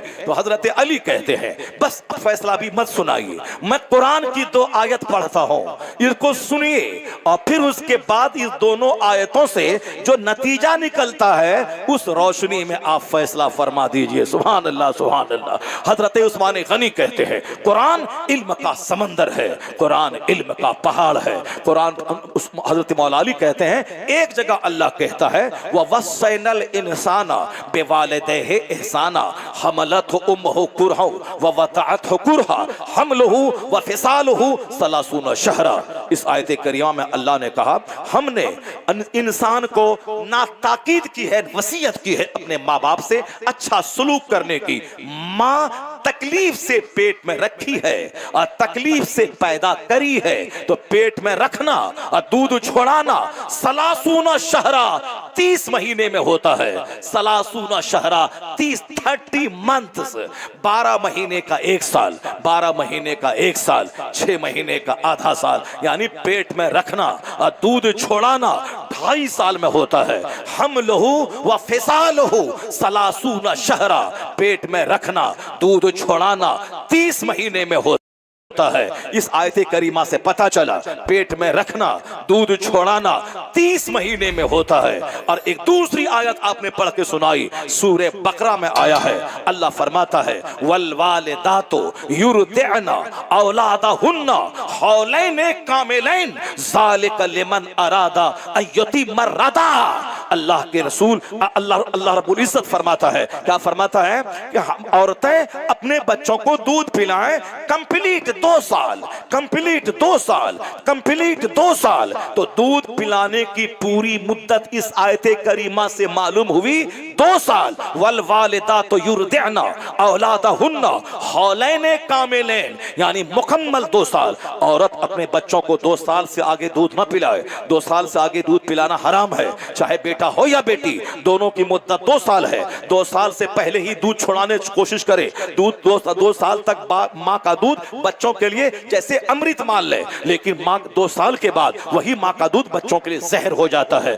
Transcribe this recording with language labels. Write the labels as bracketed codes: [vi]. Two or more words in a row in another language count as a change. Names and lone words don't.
[hi] तो हजरत अली कहते हैं बस फैसला भी मत सुनाइए, मैं कुरान की 2 आयत पढ़ता हूं, इसको सुनिए और फिर उसके बाद इस दोनों आयतों से जो नतीजा निकलता है उस रोशनी में आप फैसला फरमा दीजिए। [ar] سبحان الله، سبحان الله. [hi] हजरत उस्मान गनी कहते हैं कुरान इल्म का समंदर है, कुरान इल्म का पहाड़ है। कुरान हजरत मौला अली कहते हैं एक जगह अल्लाह कहता है [ar] ووصينا الإنسان بوالديه إحسانا حملته أمه كرها و وضعته كرها حمله حمله و فصاله ثلاثون شهرا. [hi] इस आयत करीमा में अल्लाह ने कहा हमने इंसान को ना ताकीद की है, वसीयत की है अपने माँ बाप से अच्छा सलूक करने की। माँ तकलीफ से पेट में रखी है और तकलीफ से पैदा करी है, तो पेट में रखना और दूध छोड़ाना [ar] ثلاثون شهرا [hi] 30 महीने में होता है। [ar] ثلاثون شهرا [hi] 30 मंथ्स, 12 महीने का 1 साल, 12 महीने का 1 साल, 6 महीने का आधा साल, यानी पेट में रखना और दूध छोड़ाना 2.5 साल में होता है। [ar] حمله و فصاله ثلاثون شهرا, [hi] पेट में रखना दूध छोड़ाना 30 महीने में होता है। इस आयत करीमा से पता चला पेट में रखना दूध छोड़ाना 30 महीने में होता है। और एक दूसरी आयत आपने पढ़ के सुनाई, सूरे बकरा में आया है, अल्लाह फरमाता है [ar] والوالدات يرضعن أولادهن حولين كاملين ذلك لمن أراد أن يتم الرضاعة. [hi] अल्लाह के रसूल अल्लाह [ar] رب العزة [hi] फरमाता है, क्या फरमाता है कि औरतें अपने बच्चों को दूध पिलाएं कंप्लीट 2 साल, कंप्लीट 2 साल, कंप्लीट 2 साल। तो दूध पिलाने की पूरी मुद्दत इस आयते करीमा से मालूम हुई 2 साल। [ar] والوالدات يرضعن أولادهن حولين كاملين, [hi] यानी मुकम्मल 2 साल। औरत अपने बच्चों को 2 साल से आगे दूध न पिलाए। 2 साल से आगे दूध पिलाना हराम है, चाहे बेटा हो या बेटी, दोनों की मुद्दत 2 साल है। 2 साल से पहले ही दूध छोड़ाने की कोशिश करे। दूध 2 साल तक माँ का दूध बच्चों के लिए जैसे अमृत मान ले, लेकिन माँ 2 साल के बाद वही माँ का दूध बच्चों के लिए जहर हो जाता है।